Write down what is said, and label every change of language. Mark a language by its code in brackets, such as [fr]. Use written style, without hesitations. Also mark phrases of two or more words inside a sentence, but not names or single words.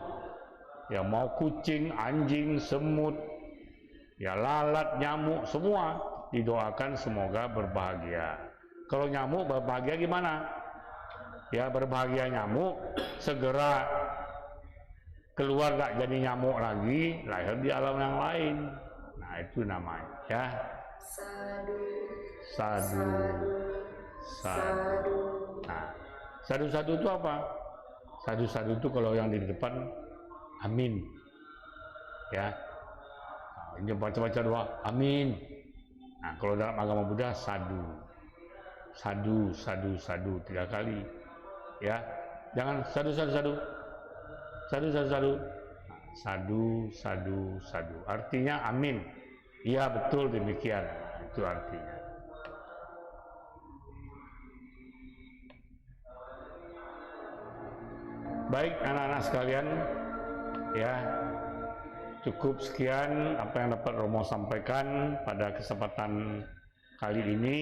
[id] Ya, mau kucing, anjing, semut, ya lalat, nyamuk, semua didoakan semoga berbahagia. Kalau nyamuk berbahagia gimana? Ya, berbahagia nyamuk, segera keluar gak jadi nyamuk lagi, lahir di alam yang lain. Nah, itu namanya ya. Sadu, [pi] Sadu, sadu. [id] Nah, sadu-sadu itu apa? Sadu-sadu itu kalau yang di depan, amin. Ya, nah, ini baca-baca doa, amin. Nah, kalau dalam agama Buddha, sadu. [pi] Sadu, sadu, sadu, [id] 3 kali. Ya, jangan [pi] sadu, sadu, sadu. Sadu, sadu, sadu. Nah, sadu, sadu, sadu. [id] Artinya amin. Iya, betul demikian. Nah, itu artinya. Baik anak-anak sekalian, ya cukup sekian apa yang dapat Romo sampaikan pada kesempatan kali ini.